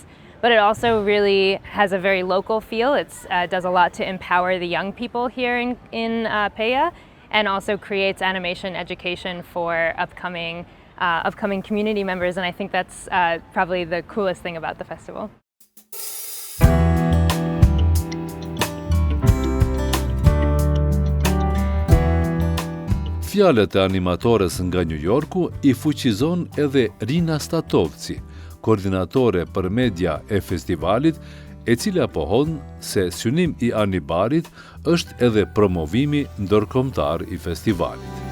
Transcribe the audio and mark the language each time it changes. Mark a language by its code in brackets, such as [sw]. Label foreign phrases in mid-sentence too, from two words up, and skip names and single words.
[en] But it also really has a very local feel. It does a lot to empower the young people here in Peja, and also creates animation education for upcoming community members. And I think that's probably the coolest thing about the festival. [sq] Fjalët e animatores nga New Yorku i fuqizon edhe Rina Statovci, koordinatore për media e festivalit, e cila pohon se synim i Anibarit është edhe promovimi ndërkombëtar i festivalit.